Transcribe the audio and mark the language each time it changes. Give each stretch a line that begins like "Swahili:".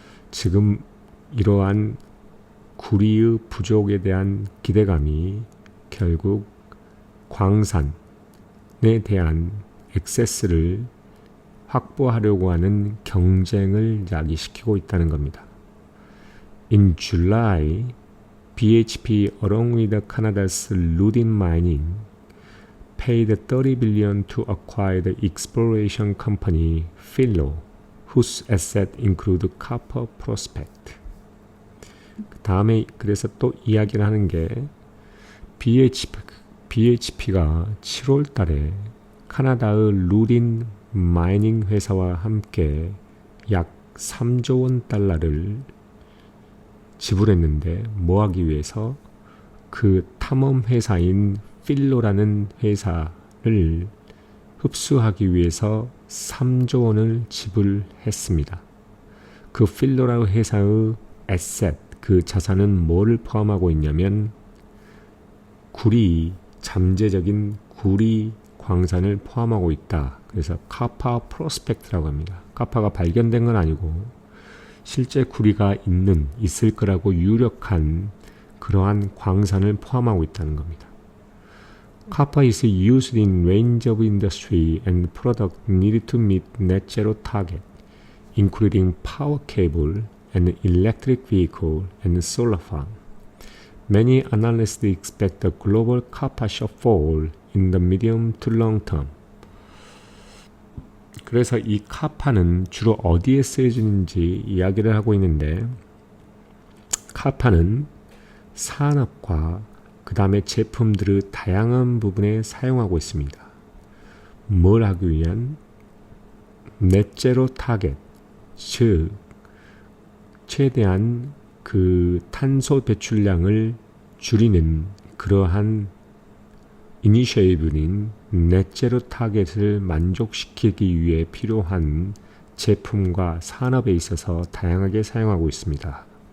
Korean: 지금 이러한 구리의 부족에 대한 기대감이 결국 광산에 대한 액세스를 확보하려고 하는 경쟁을 야기시키고 있다는 겁니다.
English: In July, BHP along with Canada's Lundin Mining paid $30 billion to acquire the exploration company Philo, whose assets include copper prospect.
Korean: 그 다음에 그래서 또 이야기를 하는 게 BHP가 7월 달에 카나다의 루딘 마이닝 회사와 함께 약 3조 원 달러를 지불했는데 뭐 하기 위해서? 그 탐험 회사인 필로라는 회사를 흡수하기 위해서 3조 원을 지불했습니다. 그 필로라는 회사의 에셋, 그 자산은 뭐를 포함하고 있냐면 잠재적인 구리 광산을 포함하고 있다. 그래서 카파 프로스펙트라고 합니다. 카파가 발견된 건 아니고 실제 구리가 있을 거라고 유력한 그러한 광산을 포함하고 있다는 겁니다.
English: Copper is used in range of industry and products needed to meet net zero target, including power cable and electric vehicle and solar farm. Many analysts expect a global copper shortfall in the medium to long term.
Korean: 그래서 이 카파는 주로 어디에 쓰여지는지 이야기를 하고 있는데, 카파는 산업과 그 다음에 제품들의 다양한 부분에 사용하고 있습니다. 뭘 하기 위한 넷제로 타겟, 즉 최대한 그 탄소 배출량을 줄이는 그러한 이니셔티브인 넷제로 타겟을 만족시키기 위해 필요한 제품과 산업에 있어서 다양하게 사용하고 있습니다.